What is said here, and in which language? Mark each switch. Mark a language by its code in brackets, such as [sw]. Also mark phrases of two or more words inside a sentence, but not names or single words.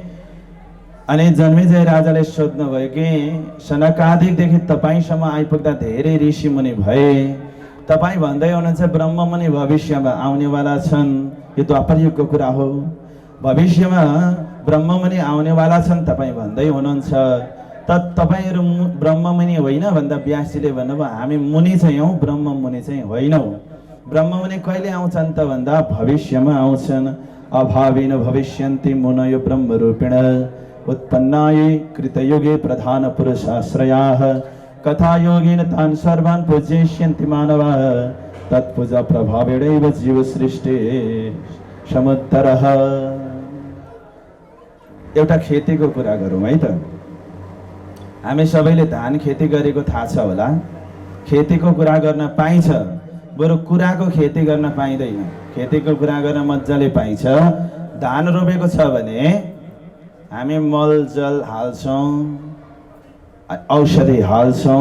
[ne] अनि जन्मेजय राजाले सोध्नुभयो कि सनकादिकदेखि तपाईँसम्म आइपुग्दा धेरै ऋषि मुनि भए, तपाईँ भन्दै हुनुहुन्छ ब्रह्म मुनि भविष्यमा आउनेवाला छन्, यो द्वापर युगको कुरा हो, भविष्यमा ब्रह्म मुनि आउनेवाला छन् तपाईँ भन्दै हुनुहुन्छ, त तपाईँहरू ब्रह्म मुनि होइन भन्दा व्यासजीले भन्नुभयो हामी मुनि चाहिँ हौ, ब्रह्म मुनि चाहिँ होइनौ। ब्रह्म मुनि कहिले आउँछन् त भन्दा भविष्यमा आउँछन्। [sa] अभाविन भविष्यन्ति मुनयो ब्रह्मरूपेण उत्पन्नाये कृतयुगे प्रधान पुरुषाश्रयाः कथायोगेन तान् सर्वान् पूजयिष्यन्ति मानवाः तत्पूजा प्रभावेणैव जीव सृष्टि समुत्तरः। [ne] एउटा खेतीको कुरा गरौँ है त। हामी सबैले धान खेती गरेको थाहा छ होला। खेतीको कुरा गर्न पाइन्छ, बरु कुराको खेती गर्न पाइँदैन। खेतीको कुरा गर्न मजाले पाइन्छ। धान रोपेको छ भने हामी मलजल हाल्छौँ, औषधि हाल्छौँ।